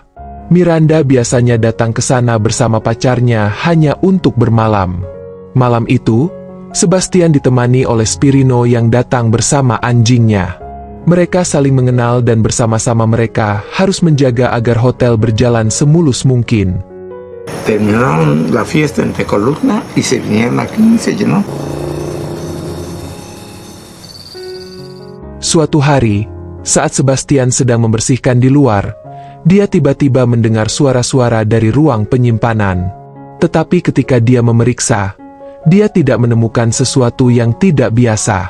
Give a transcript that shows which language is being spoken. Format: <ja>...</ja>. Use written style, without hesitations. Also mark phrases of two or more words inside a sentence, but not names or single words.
<id>Miranda biasanya datang ke sana bersama pacarnya hanya untuk bermalam. Malam itu, Sebastian ditemani oleh Spirino yang datang bersama anjingnya. Mereka saling mengenal dan bersama-sama mereka harus menjaga agar hotel berjalan semulus mungkin.</id> <es>Terminaron la fiesta en Tecolutna y se vinieron aquí y se llenó.</es> <id>Suatu hari, saat Sebastian sedang membersihkan di luar, dia tiba-tiba mendengar suara-suara dari ruang penyimpanan. Tetapi ketika dia memeriksa, dia tidak menemukan sesuatu yang tidak biasa.</id>